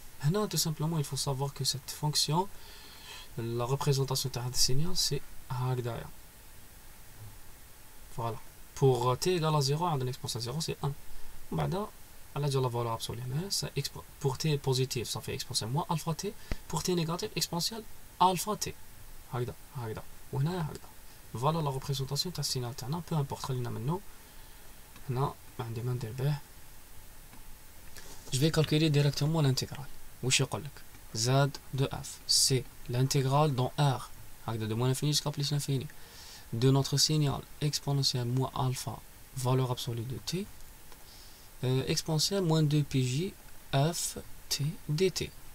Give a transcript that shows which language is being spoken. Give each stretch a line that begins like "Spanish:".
French: Là tout simplement il faut savoir que cette fonction, la représentation de ce signal c'est
Arabic: هكذا,
French: voilà, pour t égale à 0
Arabic: عندنا
French: exponentielle 0 c'est 1.
Arabic: بعد على جال
French: la valeur absolue, pour t positif ça fait exponentielle moins alpha t, pour t négatif exponentielle alpha t,
Arabic: هكذا وهنا هكذا.
French: Voilà la représentation
Arabic: تاع السينال تاعنا.
French: peu importe
Arabic: خلينا منه هنا ما عندي ما ندير به.
French: je vais calculer directement l'intégrale.
Arabic: واش يقول لك
French: z de f c'est l'intégrale dans r
Arabic: هكذا
French: de moins l'infini jusqu'à plus l'infini de notre signal exponentiel moins alpha valeur absolue de t exponentielle moins 2 pj f t dt.